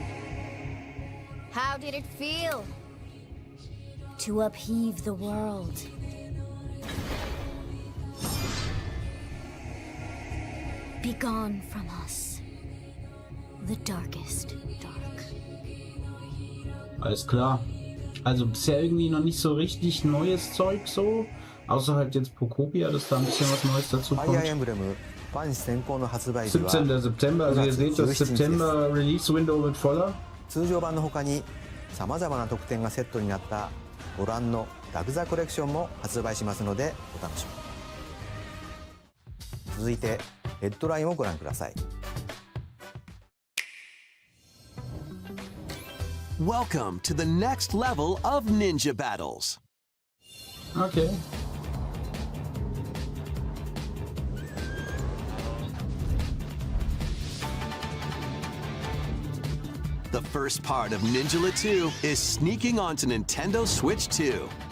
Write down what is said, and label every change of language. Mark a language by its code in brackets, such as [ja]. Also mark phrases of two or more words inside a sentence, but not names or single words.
[en] How did it feel? To upheave the world. Begone from us, the darkest dark. [de] Alles klar. Also bisher irgendwie noch nicht so richtig neues Zeug so. Außer halt jetzt Pokopia, dass da ein bisschen was Neues dazu [ja] ファイアー [de] kommt. [ja] エンブレムファン先行の発売日は [de] 17. September, also ihr seht, das September [en] Release Window [de] wird voller. [ja] 通常版の他にさまざまな特典がセットになったご覧のラクザコレクションも発売しますのでお楽しみに。続いてヘッドラインをご覧ください。 [en] Welcome to the next level of ninja battles. Okay. The first part of Ninja 2 is sneaking onto Nintendo Switch 2.